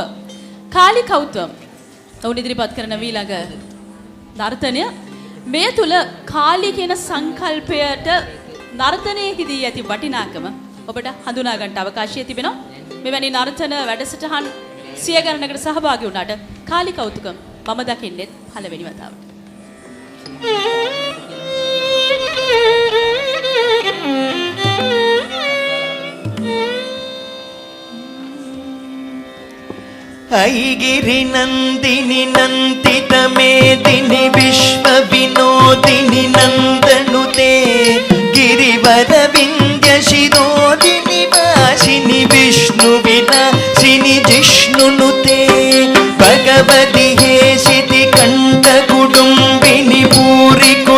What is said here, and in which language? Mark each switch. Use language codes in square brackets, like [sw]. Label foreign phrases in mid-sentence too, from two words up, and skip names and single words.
[si] කාලි කෞතුම් ඔවුන් ඉදිරිපත් කරන ඊළඟ නර්තනය මේ තුල කාලි කියන සංකල්පයට නර්තනයේ හිදී ඇති වටිනාකම ඔබට හඳුනා ගන්නට අවකාශය තිබෙනවා. මෙවැනි නර්තන වැඩසටහන් සිය ගණනකට සහභාගී වුණාට කාලි කෞතුකම් මම දකින්නේ පළවෙනි වතාවට. [sa] ऐगिरि नंदिनि नंदित मेदिनि विश्व विनोदिनि नंदनुते गिरिवर विंध्य शिरोदिनि वासिनि विष्णु विलासिनि जिष्णुनुते भगवति हेसिति कंठ कुटुंबिनि पूरि